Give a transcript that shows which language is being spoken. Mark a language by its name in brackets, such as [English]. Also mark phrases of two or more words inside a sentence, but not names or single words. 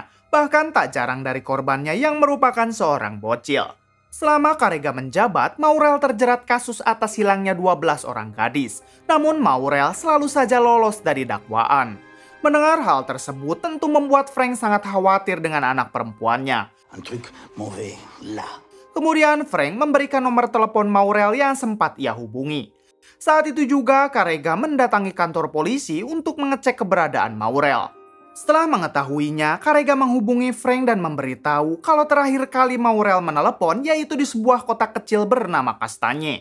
[Indonesian] Bahkan tak jarang dari korbannya yang merupakan seorang bocil. Selama Carrega menjabat, Maurel terjerat kasus atas hilangnya 12 orang gadis. Namun Maurel selalu saja lolos dari dakwaan. Mendengar hal tersebut tentu membuat Frank sangat khawatir dengan anak perempuannya. [French] Un truc mauvais, là. [Indonesian] Kemudian Frank memberikan nomor telepon Maurel yang sempat ia hubungi. Saat itu juga Carrega mendatangi kantor polisi untuk mengecek keberadaan Maurel. Setelah mengetahuinya, Carrega menghubungi Frank dan memberitahu kalau terakhir kali Maurel menelepon yaitu di sebuah kota kecil bernama Kastanye.